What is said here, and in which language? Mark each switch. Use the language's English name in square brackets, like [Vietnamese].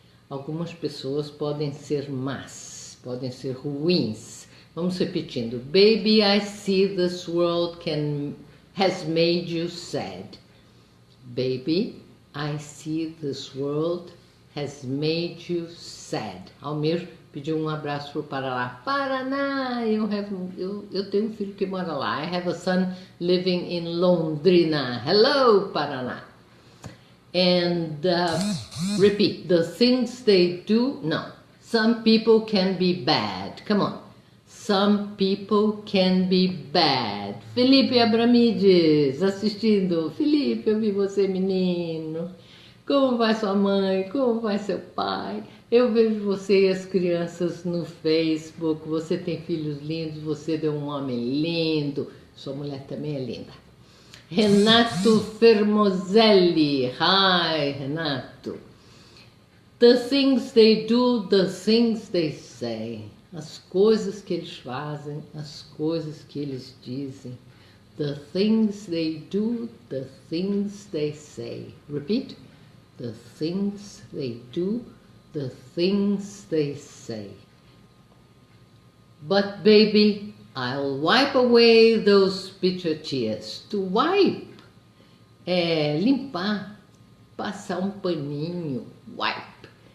[Portuguese] Algumas pessoas podem ser más, podem ser ruins. Vamos repetindo. [English] Baby, I see this world has made you sad. Baby, I see this world has made you sad. [Portuguese] Almir pediu abraço para o Paraná. Paraná, eu tenho um filho que mora lá. [English] I have a son living in Londrina. Hello, Paraná. And repeat, the things they do, no. Some people can be bad. Come on. Some people can be bad. [Portuguese] Felipe Abramides, assistindo. Felipe, eu vi você, menino. Como vai sua mãe? Como vai seu pai? Eu vejo você e as crianças no Facebook. Você tem filhos lindos, você deu um homem lindo. Sua mulher também é linda. [English] Renato Fermozelli. Hi, Renato. The things they do, the things they say. [Portuguese] As coisas que eles fazem, as coisas que eles dizem. [English] The things they do, the things they say. Repeat. The things they do, the things they say. But baby, I'll wipe away those bitter tears. [Portuguese] To wipe é limpar, passar um paninho, wipe.